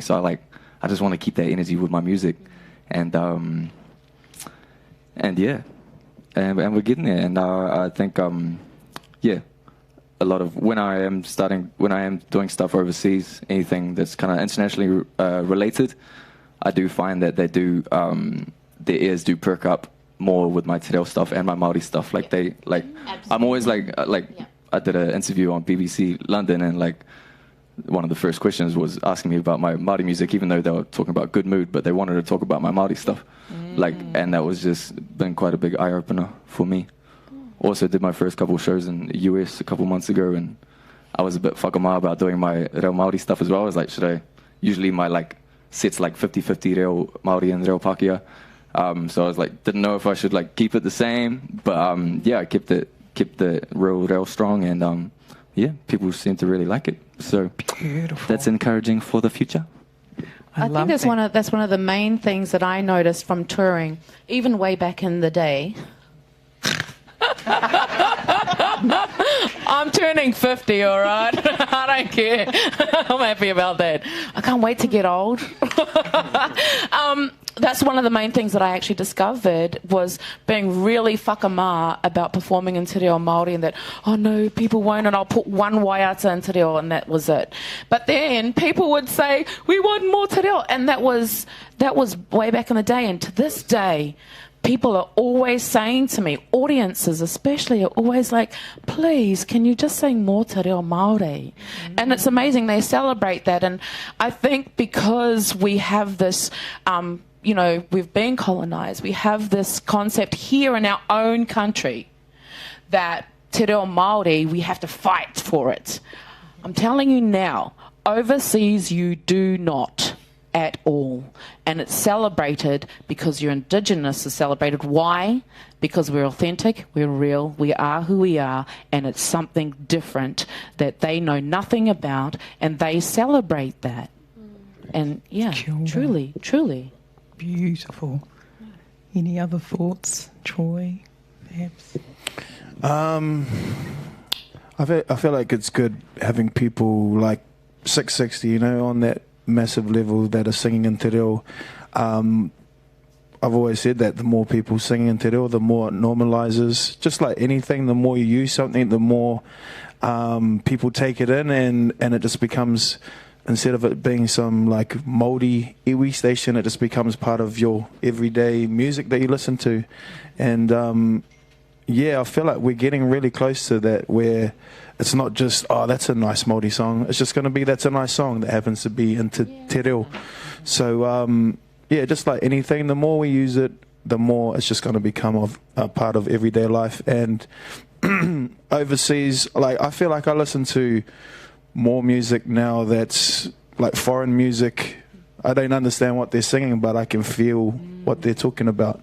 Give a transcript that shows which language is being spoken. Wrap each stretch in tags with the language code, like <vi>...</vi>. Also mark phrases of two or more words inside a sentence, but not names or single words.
<en>So I just want to keep that energy with my music. And yeah, and we're getting there. And I think, yeah, a lot of when I am doing stuff overseas, anything that's kind of internationally related, I do find that their ears do perk up more with my</en> <mi>te reo</mi> <en>stuff and my Māori stuff. Like I'm always like I did an interview on BBC London, and like one of the first questions was asking me about my Māori music, even though they were talking about Good Mood, but they wanted to talk about my Māori stuff. And that was just been quite a big eye opener for me. Also did my first couple of shows in the US a couple months ago, and I was a bit whakama about doing my</en> <mi>reo Māori</mi> <en>stuff as well. I was like, usually my sets 50-50</en> <mi>reo Māori</mi> <en>and</en> <mi>reo Pākehā.</mi> <en>So I was like, didn't know if I should keep it the same, but yeah, I kept</en> <mi>the reo</mi> <en>strong, and yeah, people seem to really like it. So beautiful. That's encouraging for the future. I think that's one of the main things that I noticed from touring, even way back in the day. I'm turning 50, all right? I don't care. I'm happy about that. I can't wait to get old. That's one of the main things that I actually discovered, was being really whakama about performing in</en> <mi>te reo Māori,</mi> <en>and that, oh no, people won't, and I'll put one waiata in</en> <mi>te reo,</mi> <en>and that was it. But then people would say, we want more</en> <mi>te reo,</mi> <en>and that was way back in the day. And to this day, people are always saying to me, audiences especially, are always like, please, can you just sing more</en> <mi>te reo Māori?</mi> <en>And it's amazing, they celebrate that. And I think because we have this, we've been colonised, we have this concept here in our own country that</en> <mi>te reo Māori,</mi> <en>we have to fight for it. I'm telling you now, overseas you do not at all. And it's celebrated because your Indigenous is celebrated. Why? Because we're authentic, we're real, we are who we are, and it's something different that they know nothing about, and they celebrate that. And yeah, truly. Beautiful. Any other thoughts, Troy, perhaps? I feel like it's good having people like 660, on that massive level that are singing in</en> <mi>te reo.</mi> <en>I've always said that the more people singing in</en> <mi>te reo,</mi> <en>the more it normalizes. Just like anything, the more you use something, the more people take it in, and it just becomes, instead of it being some</en> <mi>Māori iwi</mi> <en>station, it just becomes part of your everyday music that you listen to. And yeah, I feel like we're getting really close to that, where it's not just, oh, that's a nice Māori song. It's just going to be, that's a nice song that happens to be into</en> <mi>te reo.</mi> <en>So yeah, just like anything, the more we use it, the more it's just going to become a part of everyday life. And overseas, I feel like I listen to more music now that's foreign music I don't understand what they're singing, but I can feel what they're talking about.</en>